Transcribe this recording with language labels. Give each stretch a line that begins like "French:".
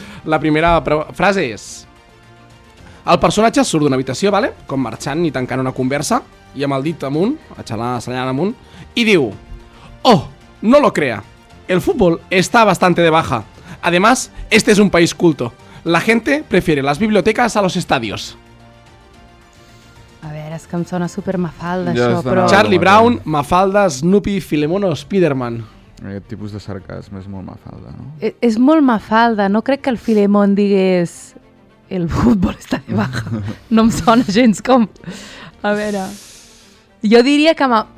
Catalan: La primera frase és: el personatge surt d'una habitació, vale? Com marxant i tancant una conversa, i amb el dit amunt, assenyalant amunt, i diu:
Spanish: oh, no lo crea, el fútbol está bastante de baja. Además, este es un país culto. La gente prefiere las bibliotecas a los estadios.
Catalan: A veure, és que em sona super Mafalda, això, però... Charlie Brown, Mafalda, Snoopy, Filemón o Spiderman. Aquest tipus de sarcasme és molt Mafalda, no? És molt Mafalda, no crec que el Filemón digués el fútbol està de baja. No em sona gens com... A veure... Jo diria que...